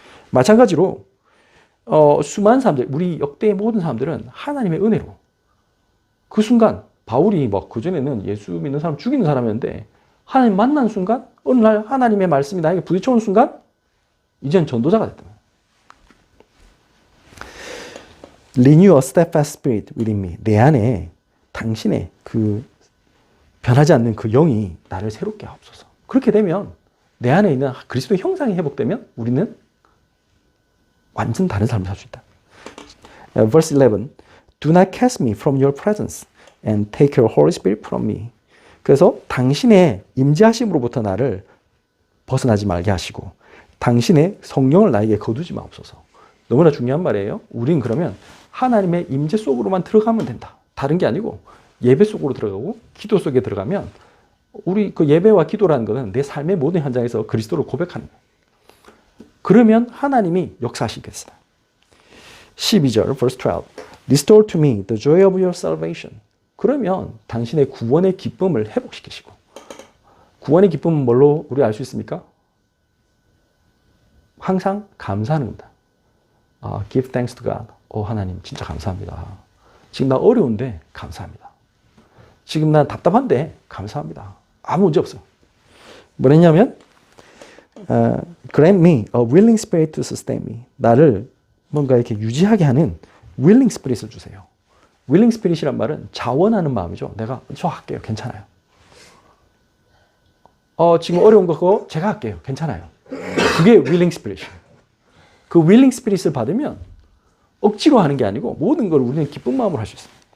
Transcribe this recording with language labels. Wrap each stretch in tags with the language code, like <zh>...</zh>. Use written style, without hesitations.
<ko>마찬가지로 수많은 사람들, 우리 역대의 모든 사람들은 하나님의 은혜로 그 순간 바울이 막 그전에는 예수 믿는 사람 죽이는 사람이었는데 하나님 만난 순간 어느 날 하나님의 말씀이 나에게 부딪혀온 순간 이젠 전도자가 됐다.</ko> <en>Renew a steadfast spirit within me.</en> <ko>내 안에 당신의 그 변하지 않는 그 영이 나를 새롭게 하옵소서. 그렇게 되면 내 안에 있는 그리스도의 형상이 회복되면 우리는 완전 다른 삶을 살 수 있다.</ko> <en>Verse 11. Do not cast me from your presence and take your Holy Spirit from me.</en> <ko>그래서 당신의 임재하심으로부터 나를 벗어나지 말게 하시고 당신의 성령을 나에게 거두지 마옵소서. 너무나 중요한 말이에요. 우리는 그러면 하나님의 임재 속으로만 들어가면 된다. 다른 게 아니고 예배 속으로 들어가고 기도 속에 들어가면 우리 그 예배와 기도라는 것은 내 삶의 모든 현장에서 그리스도를 고백하는 거예요. 그러면 하나님이 역사하시겠어요. 12절,</ko> <en>verse 12. Restore to me the joy of your salvation.</en> <ko>그러면 당신의 구원의 기쁨을 회복시키시고, 구원의 기쁨은 뭘로 우리 알 수 있습니까? 항상 감사하는 겁니다.</ko> <en>Give thanks to God.</en> <ko>하나님 진짜 감사합니다. 지금 나 어려운데 감사합니다. 지금 난 답답한데 감사합니다. 아무 문제 없어요. 뭐랬냐면</ko> <en>Grant me a willing spirit to sustain me.</en> <ko>나를 뭔가 이렇게 유지하게 하는 willing spirit을 주세요. willing spirit이란 말은 자원하는 마음이죠. 내가 저 할게요. 괜찮아요. 지금 어려운 거 그거 제가 할게요. 괜찮아요. 그게 willing spirit이에요. 그 willing spirit을 받으면 억지로 하는 게 아니고 모든 걸 우리는 기쁜 마음으로 할 수 있어요.</ko>